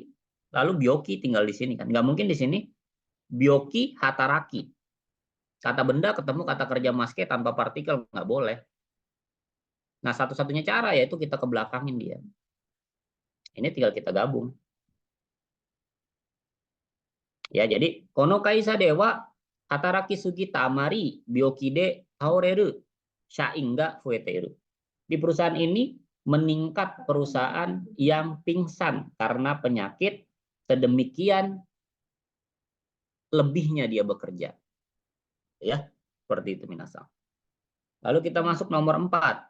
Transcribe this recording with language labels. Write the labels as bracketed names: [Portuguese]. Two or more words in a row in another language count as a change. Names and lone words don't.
[Indonesian] Lalu byoki tinggal di sini kan. Nggak mungkin di sini [Japanese] 病気 働き. [Indonesian] Kata benda ketemu kata kerja maske tanpa partikel. Nggak boleh. Nah, satu-satunya cara yaitu kita kebelakangin dia. Ini tinggal kita gabung. Ya, jadi [Japanese] この会社では働きすぎたあまり病気で倒れる社員が増えてる. [Indonesian] Di perusahaan ini meningkat perusahaan yang pingsan karena penyakit, sedemikian lebihnya dia bekerja. Ya, seperti itu minasang. Lalu kita masuk nomor 4.